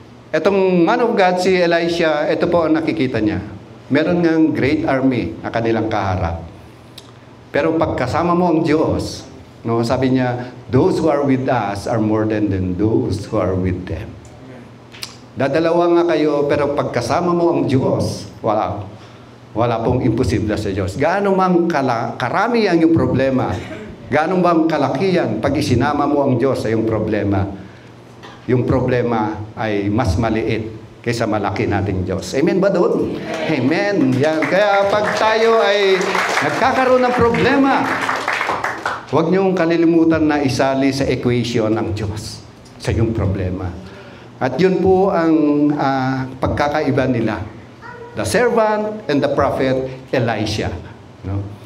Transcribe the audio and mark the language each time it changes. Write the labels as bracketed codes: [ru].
[tl] Etong man of God, si Elisha, ito po ang nakikita niya. Meron ngang great army na kanilang kaharap. Pero pagkasama mo ang Diyos, no, sabi niya, [en] those who are with us are more than those who are with them. [tl] Dadalawa nga kayo, pero pagkasama mo ang Diyos, wala pong imposible sa Diyos. Gaano mang karami ang iyong problema, gaano bang kalaki yan pag isinama mo ang Diyos sa iyong problema, yung problema ay mas maliit kaysa malaki nating Diyos. Amen ba doon? Amen. Yan. Kaya pag tayo ay nagkakaroon ng problema, huwag niyong kalilimutan na isali sa equation ang Diyos sa iyong problema. At yun po ang pagkakaiba nila. [en] The servant and the prophet Elisha. No?